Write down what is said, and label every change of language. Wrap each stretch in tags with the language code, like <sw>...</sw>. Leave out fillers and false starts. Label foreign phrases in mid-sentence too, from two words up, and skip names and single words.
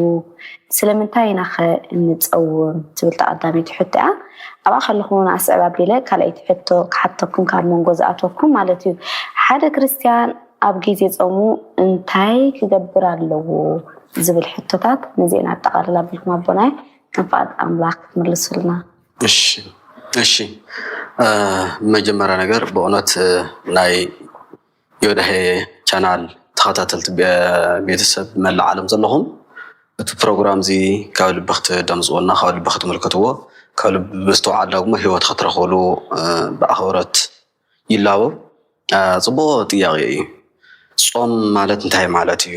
<ti>ስለምንታይ ኢና ኸ እንፀውም ትብል ተቐዳሚት ሕቶ እያ። ኣብኣ ከለኹ ንኣስዕብ ኣቢለ ካልኣይቲ ሕቶ ክሓተኩም ካብ መንጎ ዝኣተኩም ማለት እዩ። ሓደ ክርስቲያን ኣብ ግዜ ጾሙ እንታይ ክገብር ኣለዎ ዝብል ሕቶታት ነዚአን ኣጠቃልላ ኣቢልኩም ኣቦናይ ክንፈኣት ኣምላክ ትምልሱልና።</ti> <am>እሺ መጀመሪያ ነገር</am> <ti>በእውነት ናይ የወዳሄ ቻናል ተኸታተልቲ ቤተሰብ መላእ ዓለም ዘለኹም እቲ ፕሮግራም እዚ ካብ ልቢ ክትደምፅዎና ካብ ልቢ ክትምልከትዎ ካብ ልቢ ምስትውዓል ደግሞ ሂወት ክትረኽብሉ ብኣኽብረት ይላበብ። ፅቡቅ ጥያቄ እዩ። ጾም ማለት እንታይ ማለት እዩ?</ti>